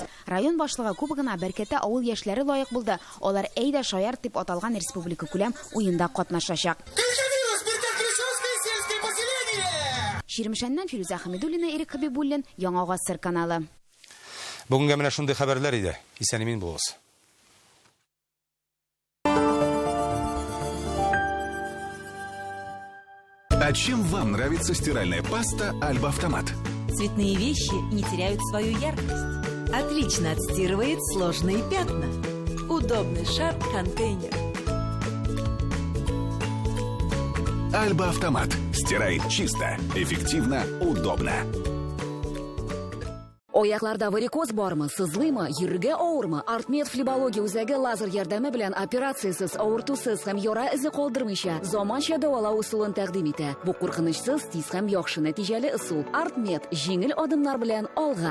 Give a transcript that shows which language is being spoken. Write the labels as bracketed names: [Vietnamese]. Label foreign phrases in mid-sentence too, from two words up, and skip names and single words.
[Tatar] Район башлыгы кубогына Бәккәтә авыл яшьләре лаек булды. Алар әйдә шаяр дип аталган республика күләм уенда катнашачак. Ширмешәннән Фируза Хәмидуллина, Ирек Хәбибуллин, Яңа Гасыр каналы. Бүгенгә менә шундый хәбәрләр иде. Исән-имин булыгыз. [Russian] А чем вам нравится стиральная паста Альба Автомат? Цветные вещи не теряют свою яркость. Отлично отстирывает сложные пятна. Удобный шар-контейнер. Альба Автомат. Стирает чисто, эффективно, удобно. [Tatar] Аякларда варикоз бармы, сызлыймы, йөрергә авырмы? Артмед флебология үзәге лазер ярдәме белән операциясыз, авыртусыз һәм яра эзе калдырмыйча заманча дәвалау усулын тәкъдим итә. Бу куркынычсыз, тиз һәм яхшы нәтиҗәле усул. Артмед җиңел адымнар белән алга.